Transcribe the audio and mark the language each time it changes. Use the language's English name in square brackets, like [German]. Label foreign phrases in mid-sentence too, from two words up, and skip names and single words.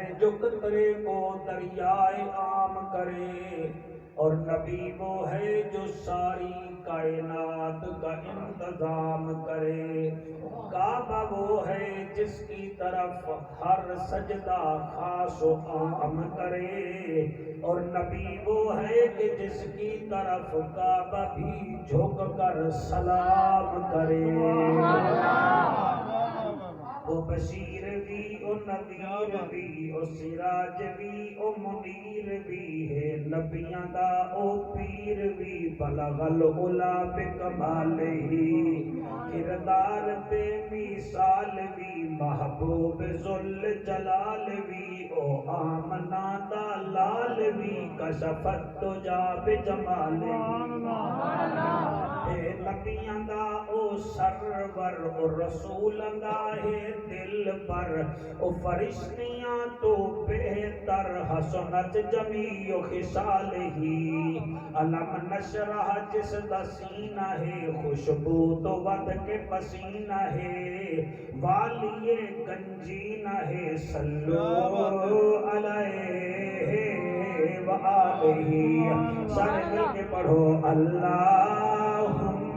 [Urdu] جو قطرے کو دریائے عام کرے اور نبی وہ ہے جو ساری کائنات کا انتظام کرے کعبہ وہ ہے جس کی طرف ہر سجدہ خاص و عام کرے اور نبی وہ ہے کہ جس کی طرف کعبہ بھی جھک کر سلام کرے [Punjabi] او بشیر بھی او نذیر بھی او سراج بھی او منیر بھی ہے نبیاں دا او پیر بھی [Arabic] بلغ العلا بکمالہ [Punjabi] کردار بے مثال بھی محبوب ذل جلال بھی او آمنہ دا لال بھی [Arabic] کشفت تجا بجمالہ [Punjabi] اے نبیاں دا او سرور او رسول دا ہے دل پر او فرشتیاں تو بہتر [Arabic] حسنت جمیع خصال [Punjabi] ہی علم نشرح جس دا سینہ ہے خوشبو تو ود کے پسینہ ہے والی گنجینہ ہے [Arabic] صلو علیہ وآلہ [Punjabi] سارے مل کے پڑھو اللہم